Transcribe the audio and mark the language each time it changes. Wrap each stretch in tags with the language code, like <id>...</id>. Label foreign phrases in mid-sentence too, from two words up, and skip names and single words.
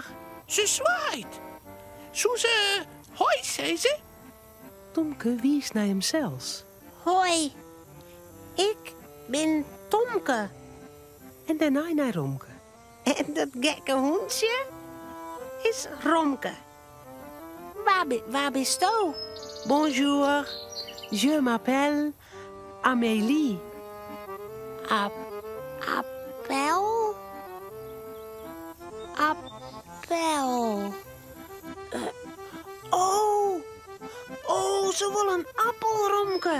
<nl>Ze zwaait. Zo ze hoi, zei ze. Tomke wies naar hem zelfs. Hoi. Ik ben Tomke. En daarna naar Romke. En dat gekke hondje is Romke.</nl> <de>waar bist du?</de> <fr>Bonjour, je m'appelle Amélie.</fr> <nl>Appel? Appel. Oh, ze wil een appel, Romke.</nl>